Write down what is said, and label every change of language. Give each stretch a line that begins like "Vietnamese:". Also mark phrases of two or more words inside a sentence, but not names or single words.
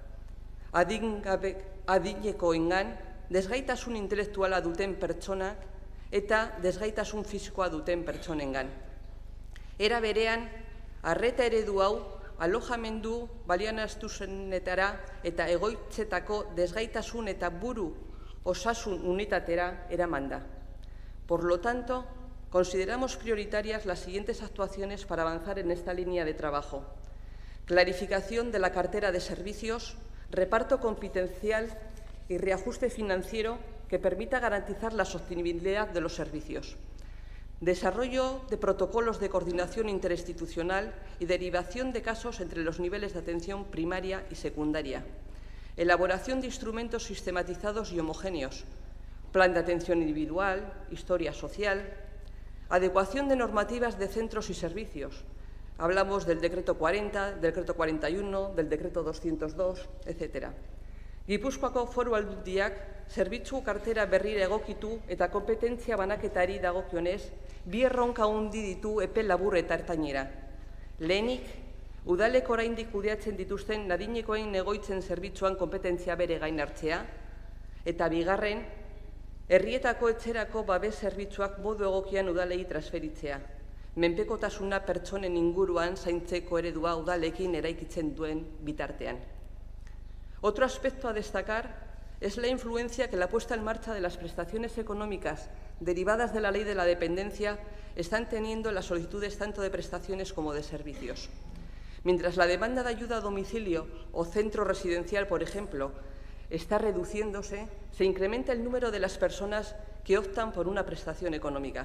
Basque: Adinekoengan, desgaitasun intelektuala duten pertsonak eta desgaitasun fisikoa duten pertsonengan. Era berean, arreta eredu hau alojamendu balianaztuzenetara eta egoitzetako desgaitasun eta buru osasun unitatera eraman da.
Spanish: Por lo tanto, consideramos prioritarias las siguientes actuaciones para avanzar en esta línea de trabajo. Clarificación de la cartera de servicios, reparto competencial y reajuste financiero que permita garantizar la sostenibilidad de los servicios. Desarrollo de protocolos de coordinación interinstitucional y derivación de casos entre los niveles de atención primaria y secundaria. Elaboración de instrumentos sistematizados y homogéneos. Plan de atención individual, historia social. Adecuación de normativas de centros y servicios. Hablamos del Decreto 40, del Decreto 41, del Decreto 202, etc.
Basque: Gipuzkoako Foru Aldundiak zerbitzu kartera berrira egokitu eta kompetentzia banaketari dagokionez, 2 erronka handi ditu epe labur eta ertainera. Lehenik, udalek oraindik kudeatzen dituzten adinekoen egoitzen zerbitzuan kompetentzia bere gain hartzea, eta bigarren, herrietako etxerako babes zerbitzuak modu egokian udalei transferitzea. Menpekotasuna pertsonen inguruan zaintzeko eredua udalekin eraikitzen duen bitartean.
Spanish: Otro aspecto a destacar es la influencia que la puesta en marcha de las prestaciones económicas derivadas de la Ley de la Dependencia están teniendo en las solicitudes tanto de prestaciones como de servicios. Mientras la demanda de ayuda a domicilio o centro residencial, por ejemplo, está reduciéndose, se incrementa el número de las personas que optan por una prestación económica.